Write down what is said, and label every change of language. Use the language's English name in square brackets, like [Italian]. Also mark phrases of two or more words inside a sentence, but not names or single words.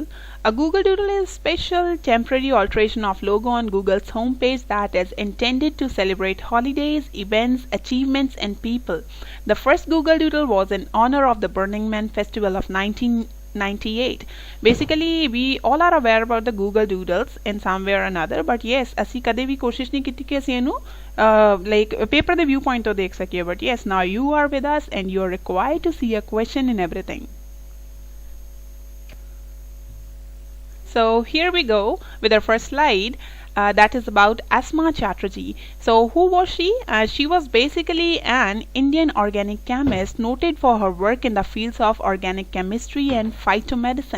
[English] A Google Doodle is a special temporary alteration of logo on Google's homepage that is intended to celebrate holidays, events, achievements and people. The first Google Doodle was in honor of the Burning Man festival of 1998. Basically, we all are aware about the Google Doodles in some way or another, but yes, [Punjabi] ਅਸੀਂ ਕਦੇ ਵੀ ਕੋਸ਼ਿਸ਼ ਨਹੀਂ ਕੀਤੀ ਕਿ ਅਸੀਂ ਇਹਨੂੰ [English] like paper the viewpoint [Punjabi] ਤੋਂ ਦੇਖ ਸਕੀਏ. [English] But yes, now you are with us and you are required to see a question in everything. So here we go with our first slide that is about Asthma Chatterjee. So who was she? She was basically an Indian organic chemist noted for her work in the fields of organic chemistry and phytomedicine.